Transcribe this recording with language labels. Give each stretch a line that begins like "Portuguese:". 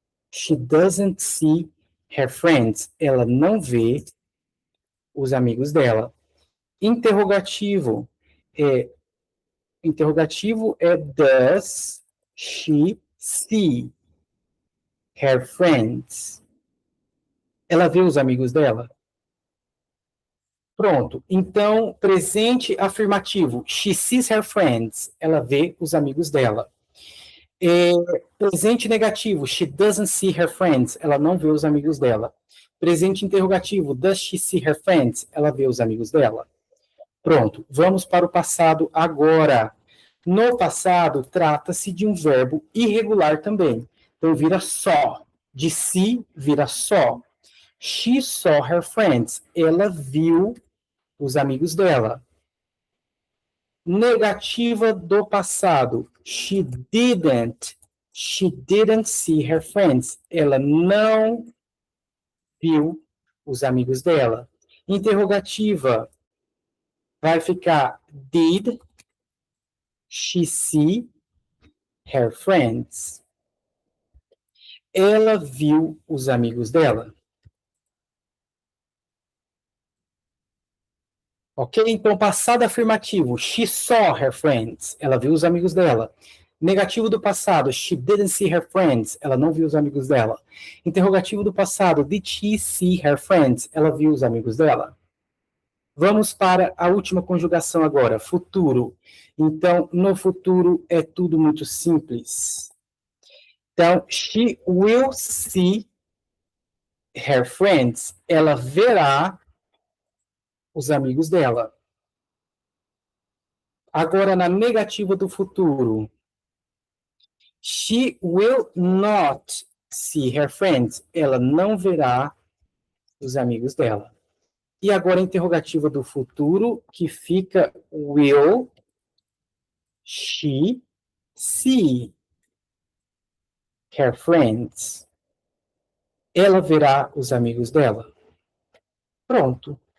English: She doesn't see her friends.
Portuguese: Ela não vê os amigos dela. Interrogativo. Interrogativo é
English: does she see her friends?
Portuguese: Ela vê os amigos dela? Pronto. Então, presente afirmativo.
English: She sees her friends.
Portuguese: Ela vê os amigos dela. Presente negativo.
English: She doesn't see her friends.
Portuguese: Ela não vê os amigos dela. Presente interrogativo.
English: Does she see her friends?
Portuguese: Ela vê os amigos dela. Pronto. Vamos para o passado agora. No passado, trata-se de um verbo irregular também. Então, vira só. De si, vira só.
English: She saw her friends.
Portuguese: Ela viu os amigos dela. Negativa do passado.
English: She didn't see her friends.
Portuguese: Ela não viu os amigos dela. Interrogativa. Vai ficar
English: did she see her friends?
Portuguese: Ela viu os amigos dela. Ok? Então, passado afirmativo.
English: She saw her friends.
Portuguese: Ela viu os amigos dela. Negativo do passado.
English: She didn't see her friends.
Portuguese: Ela não viu os amigos dela. Interrogativo do passado.
English: Did she see her friends?
Portuguese: Ela viu os amigos dela. Vamos para a última conjugação agora. Futuro. Então, no futuro é tudo muito simples.
English: Então, she will see her friends.
Portuguese: Ela verá os amigos dela. Agora, na negativa do futuro.
English: She will not see her friends.
Portuguese: Ela não verá os amigos dela. E agora, a interrogativa do futuro, que fica
English: will she see her friends?
Portuguese: ela verá os amigos dela. Pronto.